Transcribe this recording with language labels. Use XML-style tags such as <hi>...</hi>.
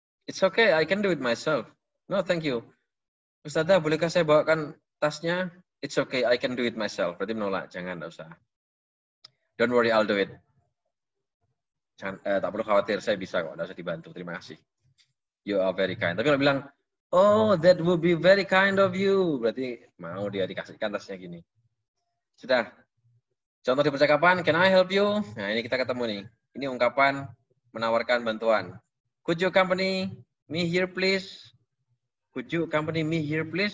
<en>It's okay, I can do it myself. No, thank you. Ustazah,</en> <id>bolehkah saya bawakan tasnya?</id> <en>It's okay, I can do it myself.</en> <id>Berarti menolak, jangan, enggak usah.</id> <en>Don't worry, I'll do it.</en> <id>Jangan, tak perlu khawatir, saya bisa kok, enggak usah dibantu. Terima kasih.</id> <en>You are very kind.</en> <id>Tapi kalau bilang,</id> <en>oh, that would be very kind of you.</en> <id>Berarti mau dia dikasihkan tasnya gini. Sudah. Contoh di percakapan,</id> <en>can I help you?</en> <id>Nah, ini kita ketemu nih. Ini ungkapan menawarkan bantuan.</id> <en>Could you accompany me here, please? Could you accompany me here, please?</en>